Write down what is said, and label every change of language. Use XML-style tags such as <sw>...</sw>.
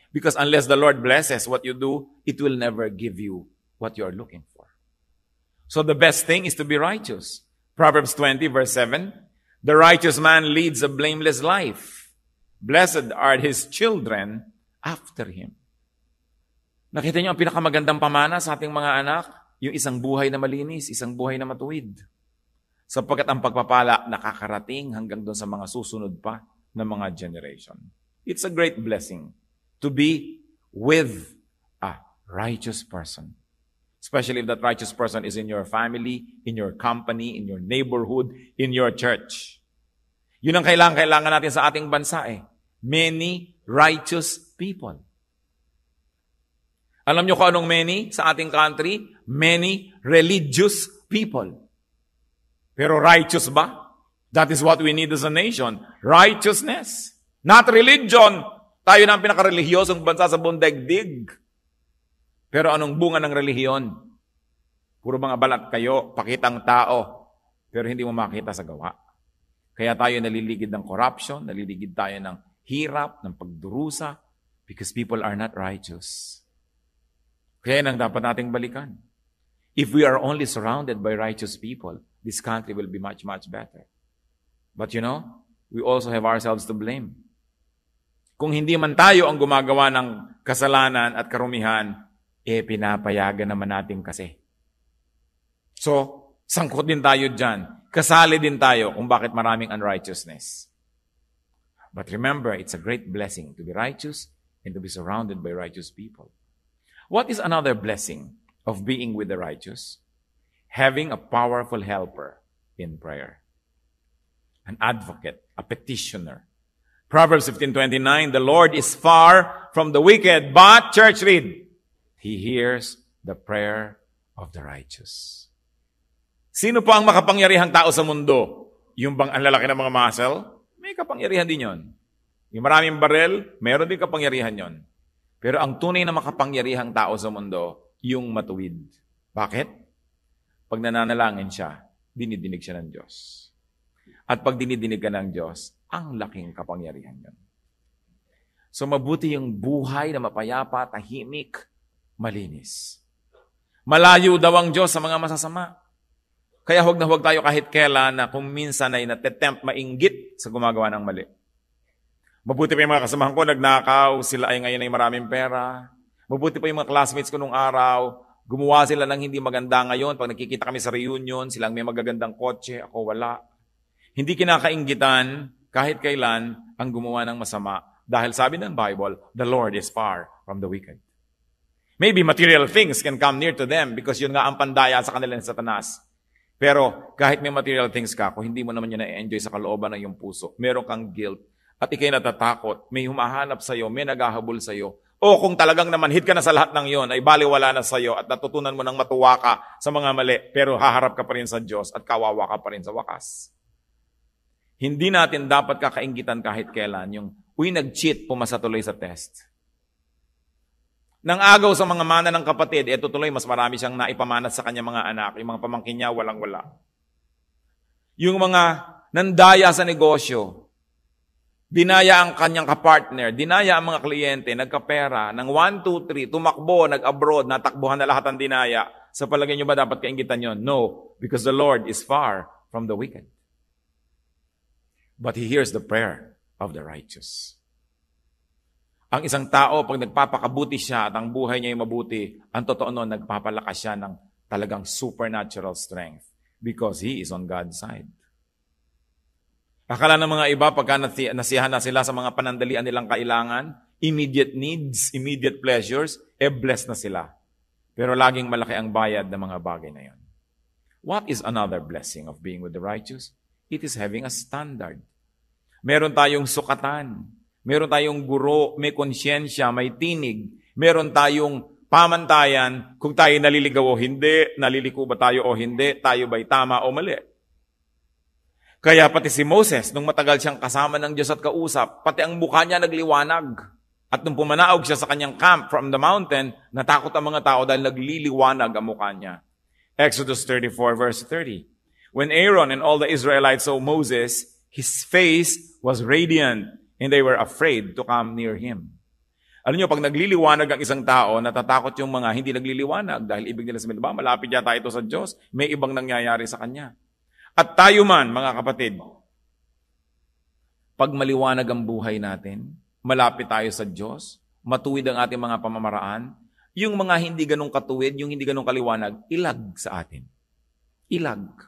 <en>Because unless the Lord blesses what you do, it will never give you what you are looking for. So the best thing is to be righteous. Proverbs 20 verse 7, the righteous man leads a blameless life. Blessed are his children after him.</en> <tl>Nakita niyo ang pinakamagandang pamana sa ating mga anak? Yung isang buhay na malinis, isang buhay na matuwid. Sapagkat ang pagpapala nakakarating hanggang doon sa mga susunod pa na mga generation.</tl> <en>It's a great blessing to be with a righteous person. Especially if that righteous person is in your family, in your company, in your neighborhood, in your church.</en> <tl>Yun ang kailangan natin sa ating bansa eh.</tl> <en>Many righteous people.</en> <tl>Alam nyo kung anong many sa ating country?</tl> <en>Many religious people.</en> <tl>Pero righteous ba?</tl> <en>That is what we need as a nation. Righteousness. Not religion.</en> <tl>Tayo na ang pinaka-relihiyosong bansa sa buong daigdig. Pero anong bunga ng relihiyon? Puro mga balat kayo, pakitang tao, pero hindi mo makita sa gawa. Kaya tayo naliligid ng corruption, naliligid tayo ng hirap, ng pagdurusa,</tl> <en>because people are not righteous.</en> <tl>Kaya nang dapat nating balikan.</tl> <en>If we are only surrounded by righteous people, this country will be much, much better. But we also have ourselves to blame.</en> <tl>Kung hindi man tayo ang gumagawa ng kasalanan at karumihan, pinapayagan naman natin kasi. So, sangkot din tayo dyan. Kasali din tayo kung bakit maraming unrighteousness.</tl> <en>But remember, it's a great blessing to be righteous and to be surrounded by righteous people. What is another blessing of being with the righteous? Having a powerful helper in prayer. An advocate, a petitioner. Proverbs 15:29, the Lord is far from the wicked, but, church read, He hears the prayer of the righteous.</en> <tl>Sino pa ang makapangyarihang tao sa mundo? Yung bang ang lalaki ng mga muscle? May kapangyarihan din yon. Yung maraming barel, meron din kapangyarihan yon. Pero ang tunay na makapangyarihang tao sa mundo, yung matuwid. Bakit? Pag nananalangin siya, dinidinig siya ng Diyos. At pag dinidinig ka ng Diyos, ang laking kapangyarihan yon. So mabuti yung buhay na mapayapa, tahimik, malinis. Malayo daw ang Diyos sa mga masasama. Kaya huwag na huwag tayo kahit kailan na kung minsan ay natetempt mainggit sa gumagawa ng mali. Mabuti pa yung mga kasamahan ko, nagnakaw, sila ay ngayon ay maraming pera. Mabuti pa yung mga classmates ko nung araw, gumawa sila ng hindi maganda ngayon. Pag nakikita kami sa reunion, silang may magagandang kotse, ako wala. Hindi kinakainggitan kahit kailan ang gumawa ng masama. Dahil sabi ng</tl> <en>Bible, the Lord is far from the wicked. Maybe material things can come near to them because</en> <tl>yun nga ang pandaya sa kanila ng Satanas. Pero kahit may material things ka, kung hindi mo naman yun na-enjoy sa kalooban ng iyong puso, meron kang guilt at ikay natatakot, may humahanap sa iyo, may naghahabol sa iyo. O kung talagang namanhid ka na sa lahat ng yon, ay baliwala na sa iyo at natutunan mo ng matuwa ka sa mga mali, pero haharap ka pa rin sa Diyos at kawawa ka pa rin sa wakas. Hindi natin dapat kakainggitan kahit kailan yung, nag-cheat, pumasa tuloy sa test. Nang agaw sa mga mana ng kapatid, tuloy mas marami siyang naipamanat sa kanya mga anak. Yung mga pamangkin niya, walang-wala. Yung mga nandaya sa negosyo, dinaya ang kanyang kapartner, dinaya ang mga kliyente, nagkapera, ng 1, 2, 3, tumakbo, nag-abroad, natakbuhan na lahat ang dinaya. Sa palagay niyo ba dapat kainggitan yon?</tl> <en>No, because the Lord is far from the wicked. But He hears the prayer of the righteous.</en> <tl>Ang isang tao, pag nagpapakabuti siya at ang buhay niya ay mabuti, ang totoo nun, nagpapalakas siya ng talagang supernatural strength</tl> <en>because he is on God's side.</en> <tl>Akala ng mga iba, pagka nasiyahan na sila sa mga panandalian nilang kailangan,</tl> <en>immediate needs, immediate pleasures,</en> <tl>blessed na sila. Pero laging malaki ang bayad ng mga bagay na yon.</tl> <en>What is another blessing of being with the righteous? It is having a standard.</en> <tl>Meron tayong sukatan. Meron tayong guro, may konsyensya, may tinig. Meron tayong pamantayan kung tayo naliligaw o hindi, naliliko ba tayo o hindi, tayo ba'y tama o mali. Kaya pati si Moses, nung matagal siyang kasama ng Diyos at kausap, pati ang mukha niya nagliwanag. At nung pumanaog siya sa kanyang camp</tl> <en>from the mountain,</en> <tl>natakot ang mga tao dahil nagliliwanag ang mukha niya.</tl> <en>Exodus 34 verse 30. When Aaron and all the Israelites saw Moses, his face was radiant, and they were afraid to come near him.</en> <tl>Alam niyo, pag nagliliwanag ang isang tao, natatakot yung mga hindi nagliliwanag dahil ibig nila sabihin, ba, malapit yata ito sa Diyos, may ibang nangyayari sa Kanya. At tayo man, mga kapatid, pag maliwanag ang buhay natin, malapit tayo sa Diyos, matuwid ang ating mga pamamaraan, yung mga hindi ganong katuwid, yung hindi ganong kaliwanag, ilag sa atin. Ilag.</tl>